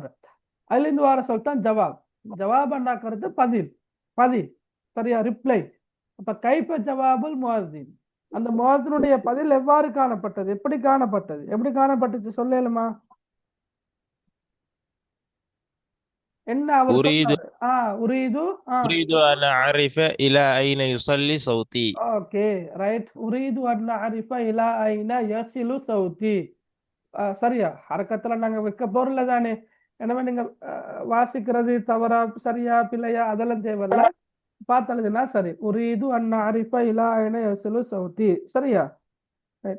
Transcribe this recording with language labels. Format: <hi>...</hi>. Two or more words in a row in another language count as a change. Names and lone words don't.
<ta>அதுல இருந்து வார சொல்லிட்டான் ஜவாப். ஜவாப் என்றாக்கிறது பதில் சரியா, ரிப்ளை. அப்ப</ta> <ar>كيف جواب المؤذن,</ar> <ta>அந்த முஅத்தினுடைய பதில் எவ்வாறு காணப்பட்டது, எப்படி காணப்பட்டுச்சு சொல்லலுமா? என்ன அவர்</ta> <ar>أريد</ar> <ta>சொன்னாரு? உரீது.</ta> <ar>أريد أن أعرف إلى أين يصلي صوتي.</ar> <en>okay, right.</en> <ar>أريد أن أعرف إلى أين يصل صوتي.</ar> <ta>சரியா, ஹரக்கத்துல நாங்க வைக்க போறல தானே. எனவே நீங்க வாசிக்கிறது தவறா சரியா பிள்ளையா அதெல்லாம் தேவையில்ல, பார்த்தழுதுனா சரி.</ta> <ar>أريد أن أعرف إلى أين يصل صوتي. சரியா, ரைட்.</ar>